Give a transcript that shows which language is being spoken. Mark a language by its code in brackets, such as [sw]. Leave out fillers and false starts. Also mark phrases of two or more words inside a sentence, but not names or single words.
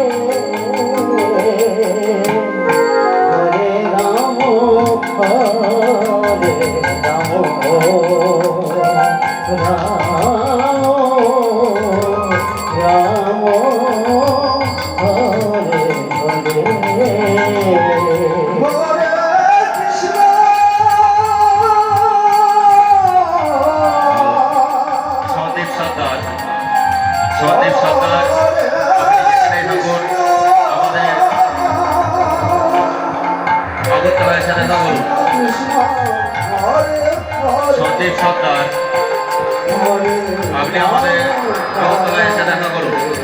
[sa] হরে রাম হরে রাম রাম রাম হরে হরে হরে কৃষ্ণ [bn] সহদেব সর্দার সহদেব সর্দার আমাদের আগরতলায় সাথে থাকুন সহদেব সর্দার আপনি আমাদের আগরতলায় এসে দেখা করুন